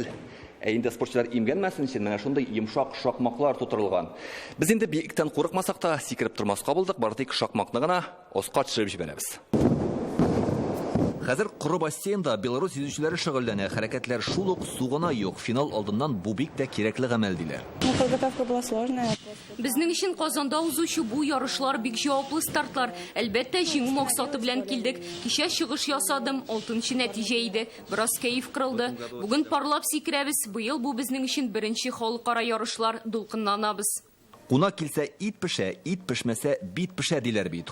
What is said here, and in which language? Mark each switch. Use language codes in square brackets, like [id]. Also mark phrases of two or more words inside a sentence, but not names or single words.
[tt] Инде спортчылар имгәнмәсен өчен менә шундый йомшак шакмаклар тутырылган. Без инде биектән курыкмасак та сикереп тормаска булдык, бары тик шакмакны гына аска төшереп җибәрәбез. Хәзер коры бассейнда Беларусь йөзүчеләре шөгыльләнә. Хәрәкәтләр шул ук сугына юк. Финал алдыннан бу бик тә кирәкле гамәл диләр. [ru] Подготовка была сложная. [tt] Безнең өчен Казанда узучы бу ярышлар бик җаваплы стартлар. Әлбәттә, җиңү максаты белән килдек. Кичә чыгыш ясадым, 6нчы нәтиҗә иде. Бераз кәеф кырылды. Бүген парлап сикерәбез. Быел бу безнең өчен беренче халыкара ярышлар, дулкынланабыз. Куна килсә ит пешмәсә бит пешә диләр бит.